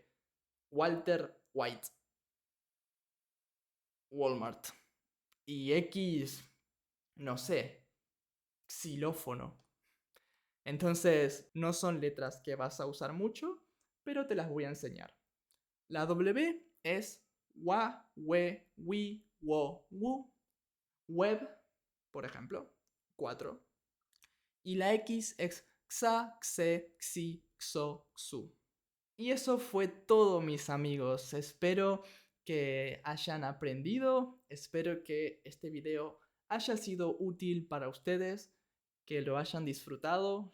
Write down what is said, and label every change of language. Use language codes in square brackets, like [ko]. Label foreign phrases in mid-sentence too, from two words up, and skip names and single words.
[es] Walter White, Walmart. Y X, no sé, xilófono. Entonces, no son letras que vas a usar mucho, pero te las voy a enseñar. La W es wa, we, wi, wo, wu. Web, por ejemplo, 4. Y la X es xa, xe, xi, xo, xu. Y eso fue todo, mis amigos. Espero que hayan aprendido. Espero que este video haya sido útil para ustedes, que lo hayan disfrutado.